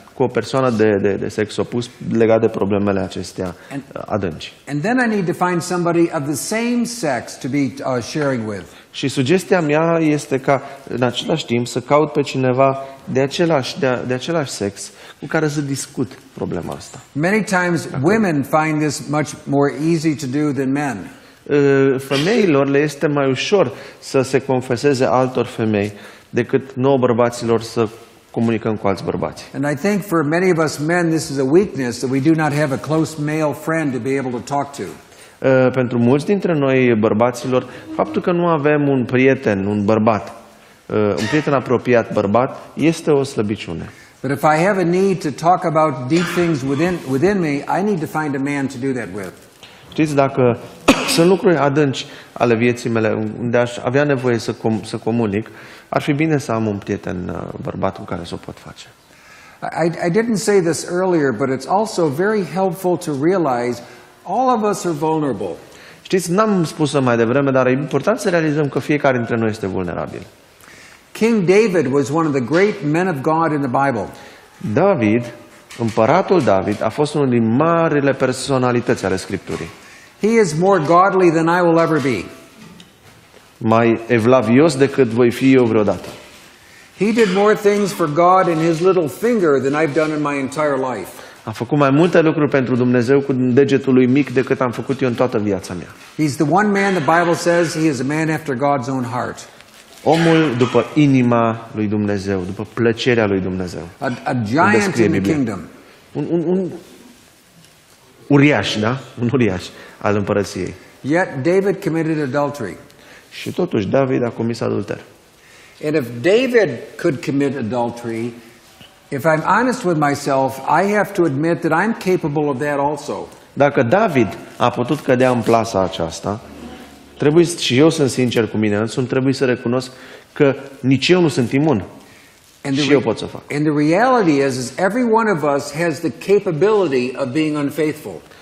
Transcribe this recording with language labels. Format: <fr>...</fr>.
<ro>Cu o persoană de sex opus legat de problemele acestea adânci.</ro> <en>And then I need to find somebody of the same sex to be sharing with.</en> <ro>Și sugestia mea este ca în același timp să caut pe cineva de același sex cu care să discut problema asta.</ro> <en>Many times women find this much more easy to do than men.</en> <ro>Femeilor le este mai ușor să se confeseze altor femei decât nouă bărbaților să comunicăm cu alți bărbați.</ro> <en>And I think for many of us men this is a weakness that we do not have a close male friend to be able to talk to.</en> <ro>Pentru mulți dintre noi bărbaților, faptul că nu avem un prieten, un bărbat, un prieten apropiat bărbat, este o slăbiciune.</ro> <en>But if I have a need to talk about deep things within me, I need to find a man to do that with.</en> <ro>Știți, dacă sunt lucruri adânci ale vieții mele unde aș avea nevoie să comunic, ar fi bine să am un prieten bărbat cu care să o pot face.</ro> <en>I didn't say this earlier, but it's also very helpful to realize all of us are vulnerable.</en> <ro>Știți, n-am spus-o mai devreme, dar e important să realizăm că fiecare dintre noi este vulnerabil.</ro> <en>King David was one of the great men of God in the Bible.</en> <ro>David, împăratul David, a fost unul din marile personalități ale Scripturii.</ro> <en>He is more godly than I will ever be.</en> <ro>Mai evlavios decât voi fi eu vreodată.</ro> <en>He did more things for God in his little finger than I've done in my entire life.</en> <ro>A făcut mai multe lucruri pentru Dumnezeu cu degetul lui mic decât am făcut eu în toată viața mea.</ro> <en>He's the one man the Bible says he is a man after God's own heart.</en> <ro>Omul după inima lui Dumnezeu, după plăcerea lui Dumnezeu.</ro> <en>A giant in the kingdom.</en> <ro>Un uriaș, da? Un uriaș al împărăției.</ro> <en>Yet David committed adultery.</en> <ro>Și totuși David a comis adulter.</ro> <en>And if David could commit adultery, if I'm honest with myself, I have to admit that I'm capable of that also.</en> <ro>Dacă David a putut cădea în plasa aceasta, trebuie, și eu sunt sincer cu mine însumi, trebuie să recunosc că nici eu nu sunt imun. Și eu pot să fac.</ro> <en>And the reality is every one of us has the capability of being unfaithful.</en>